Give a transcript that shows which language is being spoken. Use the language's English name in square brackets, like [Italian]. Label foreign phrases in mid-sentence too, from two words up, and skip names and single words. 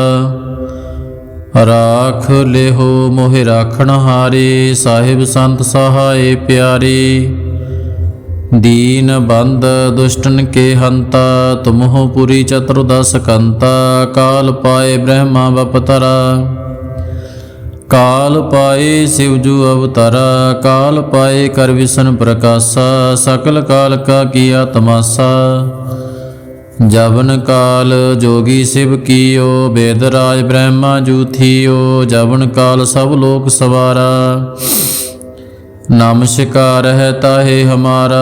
[Braj] ਰਾਖ ਲਿਹੋ ਮੋਹਿ ਰਾਖਣ ਹਾਰੇ, ਸਾਹਿਬ ਸੰਤ ਸਹਾਏ ਪਿਆਰੇ। ਦੀਨ ਬੰਦ ਦੁਸ਼ਟਨ ਕੇ ਹੰਤਾ, ਤੁਮਹੁ ਪੁਰੀ ਚਤੁਰਦਸ ਕੰਤਾ। ਕਾਲ ਪਾਏ ਬ੍ਰਹਮਾ ਬਪਤਰਾ, ਕਾਲ ਪਾਏ शिवजू अवतारा। काल पाए कर विष्णु प्रकाशा, सकल काल का किया तमाशा। जवन काल जोगी शिव कियो, वेदराज ब्रह्मा जू थियो। जवन काल सब लोक सवारा, नमस्कार है ताहे हमारा।